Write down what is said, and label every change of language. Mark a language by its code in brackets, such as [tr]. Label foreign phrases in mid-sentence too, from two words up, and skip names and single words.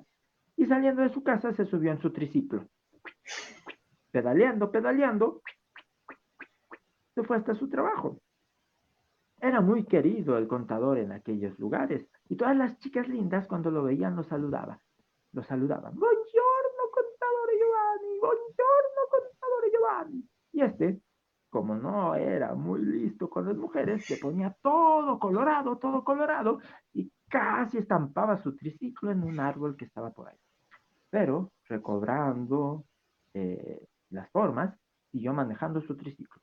[es] Y saliendo de su casa se subió en su triciclo. Pedaleando, pedaleando, se fue hasta su trabajo. Era muy querido el contador en aquellos lugares y todas las chicas lindas cuando lo veían lo saludaban. Lo saludaban. [it] Buongiorno, contador Giovanni. Buongiorno, contador Giovanni. [es] Y este, como no era muy listo con las mujeres, se ponía todo colorado y casi estampaba su triciclo en un árbol que estaba por ahí. Pero recobrando las formas, siguió manejando su triciclo.